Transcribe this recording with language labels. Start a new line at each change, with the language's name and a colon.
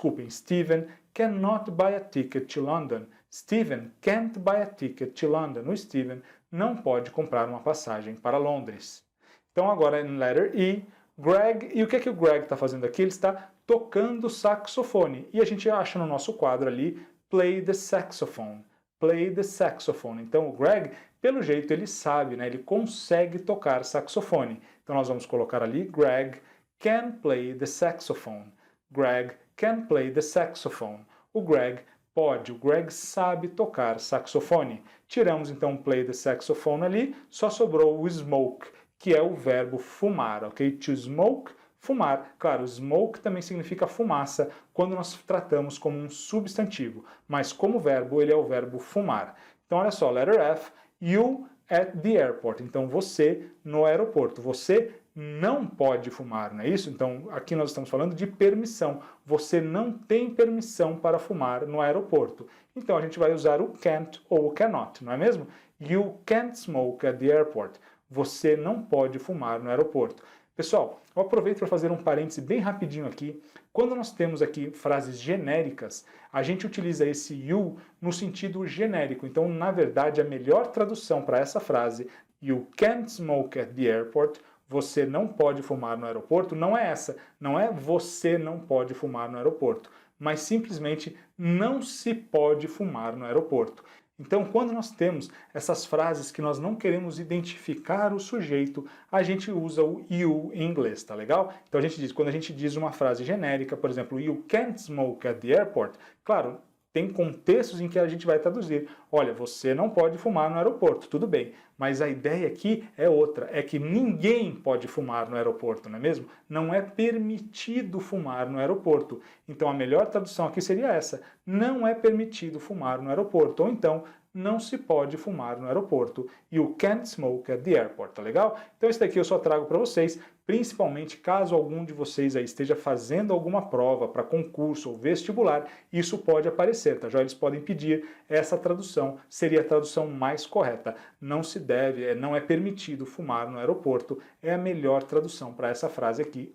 English: Stephen cannot buy a ticket to London. Stephen can't buy a ticket to London.
Portuguese: O Stephen não pode comprar uma passagem para Londres. Então agora em letter E, Greg, e o que o Greg está fazendo aqui? Ele está tocando saxofone. E a gente acha no nosso quadro ali,
English: play the saxophone. Play the saxophone.
Portuguese: Então o Greg, pelo jeito, ele sabe, né? Ele consegue tocar saxofone. Então nós vamos colocar ali,
English: Greg can play the saxophone. Greg can play the saxophone.
Portuguese: O Greg pode, o Greg sabe tocar saxofone. Tiramos então
English: play the saxophone
Portuguese: ali, só sobrou o smoke, que é o verbo fumar, ok?
English: To smoke,
Portuguese: fumar. Claro, smoke também significa fumaça quando nós tratamos como um substantivo, mas como verbo ele é o verbo fumar. Então olha só, letter F,
English: you at the airport.
Portuguese: Então você no aeroporto, você não pode fumar, não é isso? Então, aqui nós estamos falando de permissão. Você não tem permissão para fumar no aeroporto. Então, a gente vai usar o can't ou o cannot, não é mesmo?
English: You can't smoke at the airport.
Portuguese: Você não pode fumar no aeroporto. Pessoal, eu aproveito para fazer um parêntese bem rapidinho aqui. Quando nós temos aqui frases genéricas, a gente utiliza esse you no sentido genérico. Então, na verdade, a melhor tradução para essa frase,
English: you can't smoke at the airport,
Portuguese: você não pode fumar no aeroporto, não é essa. Não é você não pode fumar no aeroporto, mas simplesmente não se pode fumar no aeroporto. Então, quando nós temos essas frases que nós não queremos identificar o sujeito, a gente usa o you em inglês, tá legal? Então a gente diz, quando a gente diz uma frase genérica, por exemplo,
English: you can't smoke at the airport,
Portuguese: claro, tem contextos em que a gente vai traduzir. Olha, você não pode fumar no aeroporto, tudo bem. Mas a ideia aqui é outra, é que ninguém pode fumar no aeroporto, não é mesmo? Não é permitido fumar no aeroporto. Então a melhor tradução aqui seria essa, não é permitido fumar no aeroporto. Ou então, não se pode fumar no aeroporto.
English: You can't smoke at the airport,
Portuguese: tá legal? Então esse daqui eu só trago para vocês, principalmente caso algum de vocês aí esteja fazendo alguma prova para concurso ou vestibular, isso pode aparecer, tá? Já eles podem pedir essa tradução, seria a tradução mais correta. Não se deve, não é permitido fumar no aeroporto, é a melhor tradução para essa frase aqui.